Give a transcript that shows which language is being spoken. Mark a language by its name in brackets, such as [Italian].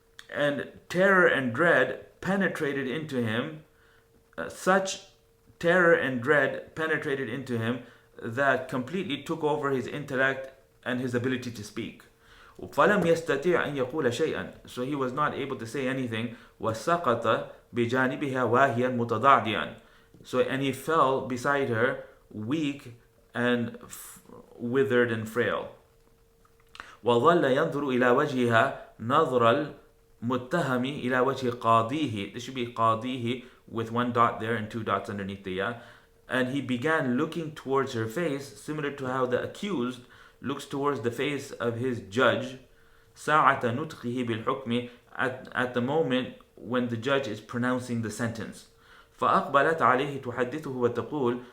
[English] And terror and dread penetrated into him, such terror and dread penetrated into him that completely took over his intellect and his ability to speak. [Arabic] فلم يستطيع أن يقول شيئا. [English] So he was not able to say anything. [Arabic] وسقط بجانبها واهيا متضعضعا. [English] So and he fell beside her, weak and withered and frail. [Arabic] وظل ينظر إلى وجهها نظر المتهم إلى وجه قاضيه. [English] This should be [Arabic] قاضيه [English] with one dot there and two dots underneath the ya. And he began looking towards her face, similar to how the accused looks towards the face of his judge. [Arabic] ساعة نطقه بالحكم, [English] at the moment when the judge is pronouncing the sentence. [Arabic] فأقبلت عليه تحدثه وتقول.